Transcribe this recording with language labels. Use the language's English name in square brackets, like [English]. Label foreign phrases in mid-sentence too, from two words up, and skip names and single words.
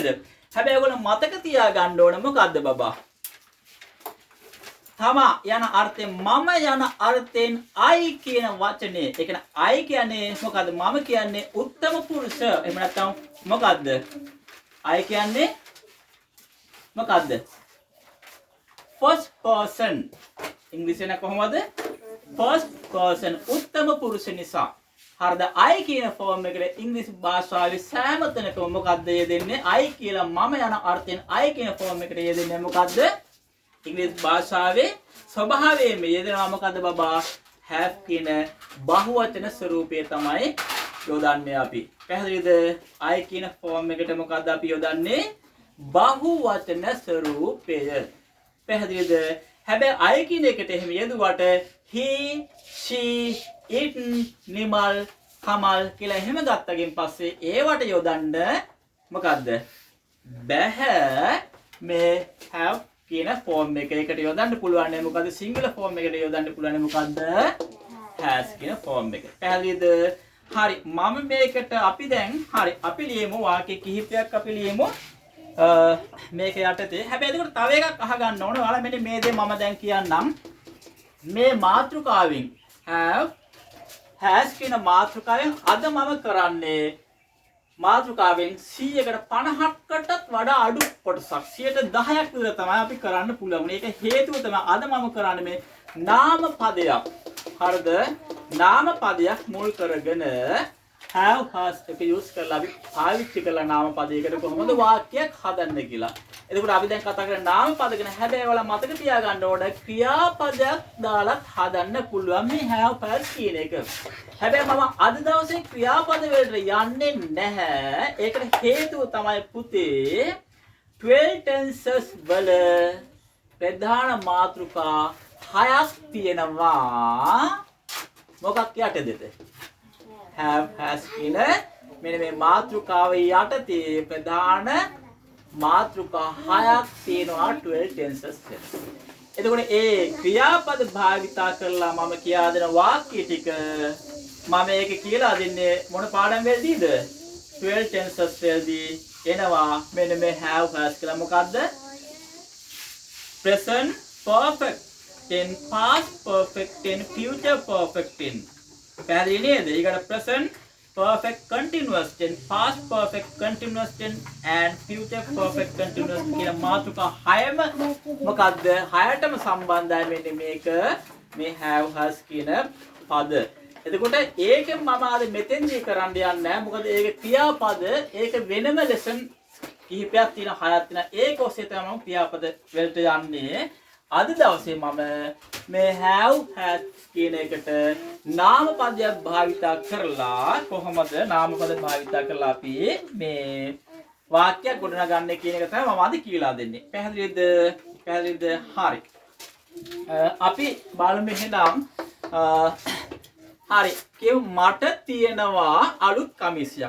[Sinhala] හැබැයි ඔයගොල්ලෝ මතක තියාගන්න ඕන මොකද්ද බබා? තමා යන අර්ථයෙන් මම යන අර්ථයෙන් I කියන වචනේ. ඒ කියන්නේ I කියන්නේ මොකද්ද? මම කියන්නේ උත්තම පුරුෂ. එහෙම නැත්නම් මොකද්ද? I කියන්නේ මොකද්ද? [English] First person. [Sinhala] ඉංග්‍රීසියෙන් කොහොමද? [English] First person [Sinhala] උත්තම පුරුෂ නිසා. හරිද? I කියන ෆෝම් එකට ඉංග්‍රීසි භාෂාවේ සෑම තැනකම මොකද්ද යෙදෙන්නේ? I කියලා මම යන අර්ථයෙන් I කියන ෆෝම් එකට යෙදෙන්නේ මොකද්ද? ඉංග්‍රීසි භාෂාවේ ස්වභාවයෙන්ම යෙදෙනවා මොකද්ද බබා? have කියන බහුවචන ස්වරූපය තමයි යොදන්නේ අපි. පැහැදිලිද? I කියන ෆෝම් එකට මොකද්ද අපි යොදන්නේ? බහුවචන ස්වරූපය. පැහැදිලිද? හැබැයි I කියන එකට එහෙම යෙදුවට [English] he, she, it, [Sinhala] නිමල්, කමල් කියලා එහෙම ගත්තගෙන් පස්සේ ඒවට යොදන්න මොකද්ද? බැහැ මේ have කියන ෆෝම් එකකට යොදන්න පුළුවන් නේ මොකද්ද? සිංගල් ෆෝම් එකකට යොදන්න පුළුවන් මොකද්ද? has කියන ෆෝම් එක. පැහැදිලිද? හරි. මම මේකට අපි දැන් හරි අපි ලියමු වාක්‍ය කිහිපයක් අපි ලියමු. මේක යටතේ. හැබැයි එතකොට තව එකක් අහගන්න ඕනේ. ඔයාලා මෙන්න මේ දේ මම දැන් කියන්නම්. මේ මාතෘකාවෙන් [English] have has [Sinhala] කියන මාතෘකාවෙන් අද මම කරන්නේ මාතෘකාවෙන් 150කටත් වඩා අඩු කොටසක් 10ක් විතර තමයි අපි කරන්න පුළුවන්. ඒක හේතුව තමයි අද මම කරන්නේ මේ නාම පදයක්. හරිද? නාම පදයක් මුල් කරගෙන [English] have has [Sinhala] එක යූස් කරලා අපි පාවිච්චි කරලා නාම පදයකට කොහොමද වාක්‍යයක් හදන්න කියලා. එතකොට අපි දැන් කතා කරන්නේ නාම පද ගැන. හැබැයි ඔයාලා මතක තියාගන්න ඕන ක්‍රියාපදයක් දාලා හදන්න පුළුවන් මේ [English] have has [Sinhala] කියන එක. හැබැයි මම අද දවසේ ක්‍රියාපද වලට යන්නේ නැහැ. ඒකට හේතුව තමයි පුතේ 12 tenses වල ප්‍රධාන මාතෘකා 6ක් තියෙනවා. මොකක් යටතේද? [English] have has [Sinhala] කියන මෙන්න මේ මාතෘකාව යටතේ ප්‍රධාන මාතෘකා 6ක් තියෙනවා 12 tenses වල. එතකොට ඒ ක්‍රියාපද භාවිතා කරලා මම කියා දෙන වාක්‍ය ටික මම ඒක කියලා දෙන්නේ මොන පාඩම් වලදීද? 12 tenses වලදී එනවා මෙන්න මේ [English] have has [Sinhala] කියලා. මොකද්ද? [English] present perfect tense, past perfect tense, future perfect tense. [Sinhala] පැහැදිලි නේද? ඊකට [English] present perfect continuous tense, past perfect continuous tense and future perfect continuous [Sinhala] කියන මාතෘකා හයම මොකද්ද? හයටම සම්බන්ධයි මෙන්න මේක මේ [English] have has [Sinhala] කියන පද. එතකොට ඒකෙන් මම අද මෙතෙන්දී කරන්න යන්නේ නැහැ. මොකද ඒක ක්‍රියාපද ඒක වෙනම ලෙසන් කිහිපයක් තියෙන හයක් තියෙන ඒක ඔස්සේ තමයි මම ක්‍රියාපද වලට යන්නේ. අද දවසේ මම මේ [English] have has [Sinhala] කියන එකට නාමපදයක් භාවිතා කරලා කොහොමද නාමපද භාවිතා කරලා අපි මේ වාක්‍යයක් ගොඩනගන්නේ කියන එක තමයි මම අද කියලා දෙන්නේ. පැහැදිලිද? පැහැදිලිද? හරි. අපි බලමු එහෙනම් හරි කියමු මට තියෙනවා අලුත් කමිසයක්.